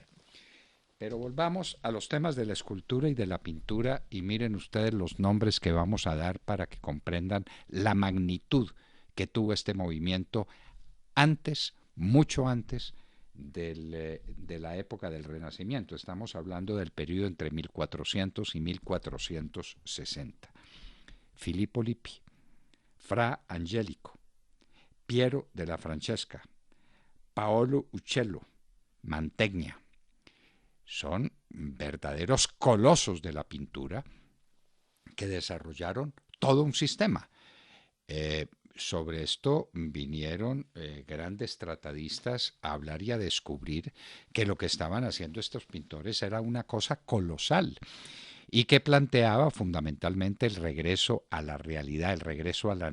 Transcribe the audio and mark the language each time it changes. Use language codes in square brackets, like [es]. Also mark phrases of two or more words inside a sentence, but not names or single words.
[es] Pero volvamos a los temas de la escultura y de la pintura y miren ustedes los nombres que vamos a dar para que comprendan la magnitud que tuvo este movimiento antes, mucho antes de la época del Renacimiento. Estamos hablando del periodo entre 1400 y 1460. Filippo Lippi, Fra Angelico, Piero della Francesca, Paolo Uccello, Mantegna. Son verdaderos colosos de la pintura que desarrollaron todo un sistema. Sobre esto vinieron grandes tratadistas a hablar y a descubrir que lo que estaban haciendo estos pintores era una cosa colosal y que planteaba fundamentalmente el regreso a la realidad, el regreso a